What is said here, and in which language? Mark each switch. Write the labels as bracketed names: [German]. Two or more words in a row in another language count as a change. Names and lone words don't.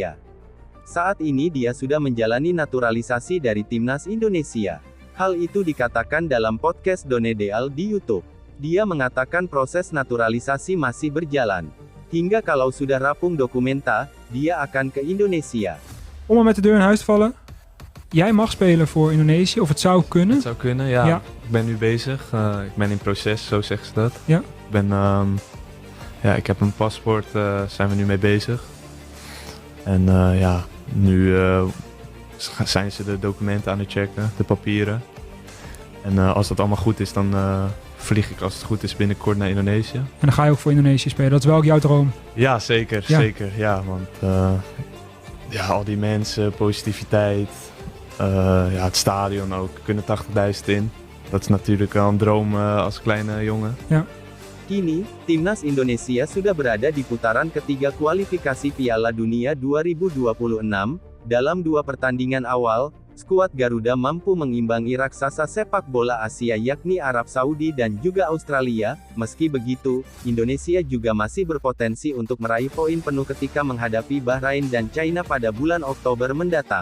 [Indonesian] Saat ini dia sudah menjalani naturalisasi dari timnas Indonesia. Hal itu dikatakan dalam podcast Done Deal di YouTube. Dia mengatakan proses naturalisasi masih berjalan. Hingga kalau sudah rampung dokumenta, dia akan ke Indonesia. [Dutch] Om maar met de deur in huis te vallen. Jij mag spelen voor Indonesië, of het zou kunnen. Het zou kunnen, ja. Ja. Ik ben nu bezig. Ik ben in proces, zo zeggen ze dat. Ja. Ik ben, ik heb een paspoort, zijn we nu mee bezig. En nu zijn ze de documenten aan het checken, de papieren. En als dat allemaal goed is, dan vlieg ik als het goed is binnenkort naar Indonesië. En dan ga je ook voor Indonesië spelen. Dat is wel ook jouw droom. Ja, zeker. Ja. Zeker. Ja, want al die mensen, positiviteit. Het stadion ook. Er kunnen 80.000 in. Dat is natuurlijk wel een droom als kleine jongen. Ja. [Indonesian] Kini, timnas Indonesia sudah berada di putaran ketiga kualifikasi Piala Dunia 2026. Dalam 2 pertandingan awal, skuad Garuda mampu mengimbangi raksasa sepak bola Asia yakni Arab Saudi dan juga Australia. Meski begitu, Indonesia juga masih berpotensi untuk meraih poin penuh ketika menghadapi Bahrain dan China pada bulan Oktober mendatang.